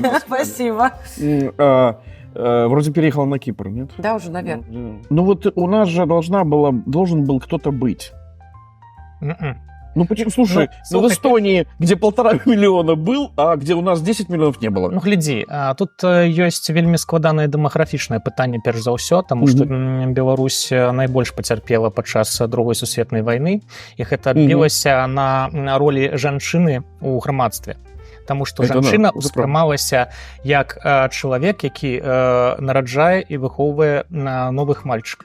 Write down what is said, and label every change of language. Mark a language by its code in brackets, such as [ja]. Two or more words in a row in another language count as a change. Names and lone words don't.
[ru] Спасибо. Вроде переехала на Кипр, нет? Да, уже, наверное. Ну вот у нас же должен был кто-то быть. Ну почему? Слушай, в Эстонии, где 1,5 миллиона был, а где у нас 10 миллионов не было. [be] Ну глядзі, тут ёсць вельмі складанае дэмаграфічнае пытанне перш за ўсё, таму што Беларусь найбольш пацярпела падчас Другой сусветнай вайны, і гэта адбілася на ролі жанчыны ў грамадстве. Таму што жанчына ўспрымалася як чалавек, які нараджае і выхоўвае новых мальчыкаў.